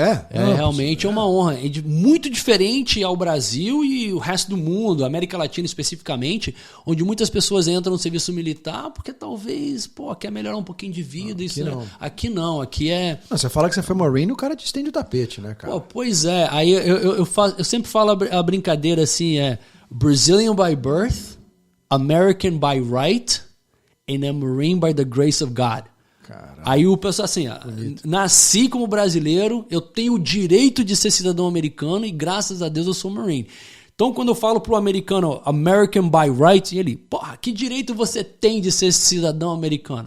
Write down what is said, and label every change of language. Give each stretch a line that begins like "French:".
Portuguese: Realmente é uma honra. É muito diferente ao Brasil e o resto do mundo, América Latina especificamente, onde muitas pessoas entram no serviço militar porque talvez, quer melhorar um pouquinho de vida. Aqui não. Aqui é... Não, você fala que você foi Marine, o cara te estende o tapete, né, cara? Pois é. Aí eu sempre falo a brincadeira assim,
English: Brazilian by birth, American by right, and a Marine by the grace of God.
Portuguese: Caramba. Aí o pessoal assim, nasci como brasileiro, eu tenho o direito de ser cidadão americano e graças a Deus eu sou Marine. Então quando eu falo pro americano
English: American by right,
Portuguese: ele, que direito você tem de ser cidadão americano?